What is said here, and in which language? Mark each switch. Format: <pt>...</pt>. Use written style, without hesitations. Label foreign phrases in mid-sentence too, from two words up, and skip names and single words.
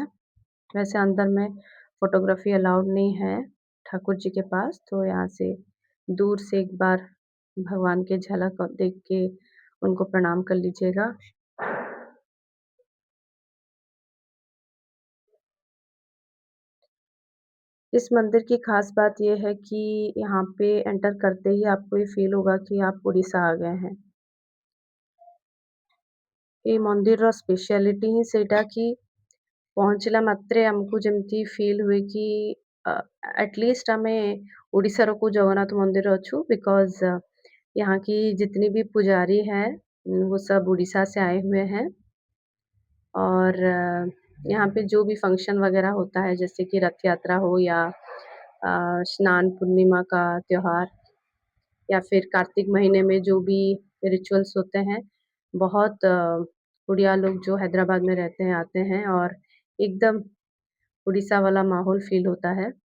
<hi>वैसे अंदर में</hi> <en>photography allowed</en> <hi>नहीं है ठाकुर जी के पास, तो यहाँ से दूर से एक बार भगवान की झलक देख के उनको प्रणाम कर लीजिएगा। इस मंदिर की ख़ास बात ये है कि यहाँ पे एंटर करते ही आपको ये फ़ील होगा कि आप उड़ीसा आ गए हैं।</hi> <or>ଏ ମନ୍ଦିରର ସ୍ପେଶିଆଲିଟି ହିଁ ସେଇଟା କି ପହଞ୍ଚିଲା ମାତ୍ରେ ଆମକୁ ଯେମିତି ଫିଲ୍</or> <hi>हुए कि एटलीस्ट</hi> <or>ଆମେ ଓଡ଼ିଶାର କୋଉ जगन्नाथ मंदिर ଅଛୁ</or> <hi>बिकॉज़ यहाँ की जितनी भी पुजारी हैं वो सब उड़ीसा से आए हुए हैं। और यहाँ पे जो भी फंक्शन वगैरह होता है जैसे कि रथ यात्रा हो या स्नान पूर्णिमा का त्योहार या फिर कार्तिक महीने में जो भी रिचुअल्स होते हैं, बहुत उड़िया लोग जो हैदराबाद में रहते हैं आते हैं और एकदम उड़ीसा वाला माहौल फ़ील होता है।</hi>